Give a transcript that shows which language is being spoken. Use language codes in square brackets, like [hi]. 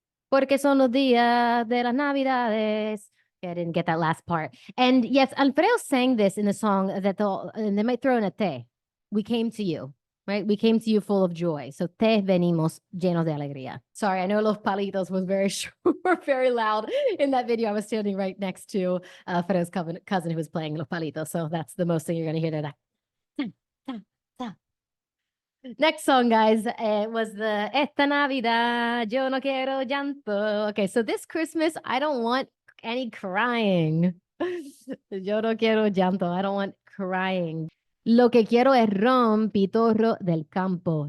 [es] Porque son los días de las Navidades. [en] I didn't get that last part. And yes, Alfredo sang this in the song that and they might throw in a te. We came to you, right? We came to you full of joy. So [es] te venimos llenos de alegría. [en] Sorry, I know Los Palitos was very very loud in that video. I was standing right next to Alfredo's cousin who was playing Los Palitos. So that's the most thing you're going to hear today. Next song, guys, was the [es] Esta Navidad, yo no quiero llanto. [en] Okay, so this Christmas, I don't want any crying. [es] Yo no quiero llanto. [en] I don't want crying. [es] Lo que quiero es ron, pitorro del campo.